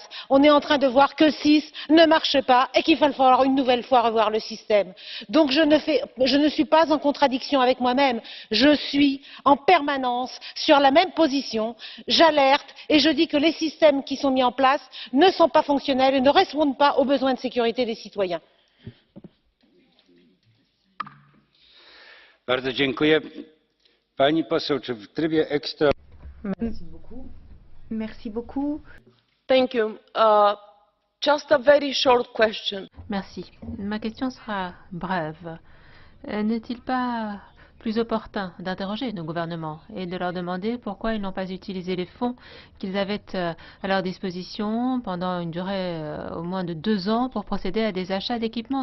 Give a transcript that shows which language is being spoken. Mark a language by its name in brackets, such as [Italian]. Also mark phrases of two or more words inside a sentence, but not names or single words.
[French] On est en train de voir que le SIS ne marche pas et qu'il va falloir une nouvelle fois revoir le système. Donc je ne suis pas en contradiction avec moi-même. Je suis en permanence sur la même position. J'alerte et je dis que les systèmes qui sont mis en place ne sont pas fonctionnels et ne répondent pas aux besoins de sécurité des citoyens. [Polish] Bardzo dziękuję. Pani poseł, czy w trybie ekstra... [French] Merci beaucoup. [English] Thank you. Just a very short question. [French] Merci. Ma question sera brève. N'est-il pas plus opportun d'interroger nos gouvernements et de leur demander pourquoi ils n'ont pas utilisé les fonds qu'ils avaient à leur disposition pendant une durée au moins de 2 ans pour procéder à des achats d'équipements?